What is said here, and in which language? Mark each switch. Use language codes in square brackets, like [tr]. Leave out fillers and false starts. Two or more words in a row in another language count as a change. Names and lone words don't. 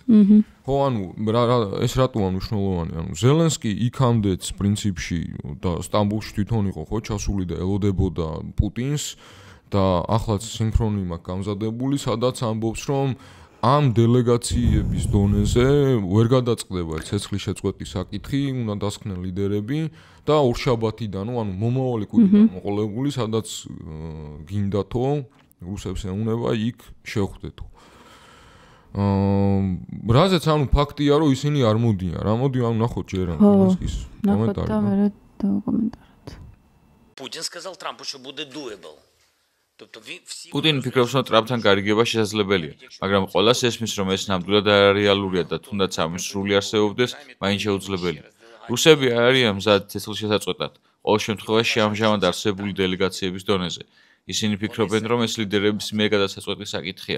[ka] ხო, ანუ ეს რატოა მნიშვნელოვანი? ანუ ზელენსკი იქამდეც პრინციპში და სტამბოლში თვითონ იყო ხო ჩასული და ელოდებოდა პუტინს და ახლაც სინქრონი მაქვს გამზადებული, სადაც ამბობს, რომ ამ დელეგაციების დონეზე ვერ გადაწყდება ცეცხლის შეწყვეტის საკითხი, უნდა დასხნენ ლიდერები და ორშაბათიდან, ანუ მომავალი კვირიდან მოყოლებული, სადაც გინდათო რუსებს ეუნება იქ შეხვდეთო. რაზეც ანუ ფაქტია, რომ ისინი არ მოდიან. რა მოდი ანუ ნახოთ ჯერ ზელენსკის კომენტარი. [ru] Putin сказал Трампу, что будет doable. [ka] პუტინი ფიქრობს, რომ ტრამპთან გარიგება შესაძლებელია, მაგრამ ყველას ესმის, რომ ეს ნამდვილად არარეალურია და თუნდაც ამის სრული არსებობდეს, მაინც შეუძლებელია. რუსები არ არიან მზად ცეცხლის შესაწყვეტად. ყოველ შემთხვევაში ამჟამად არსებული დელეგაციების დონეზე. ისინი ფიქრობენ, რომ ეს ლიდერების მიერ გადასაწყვეტი საკითხია.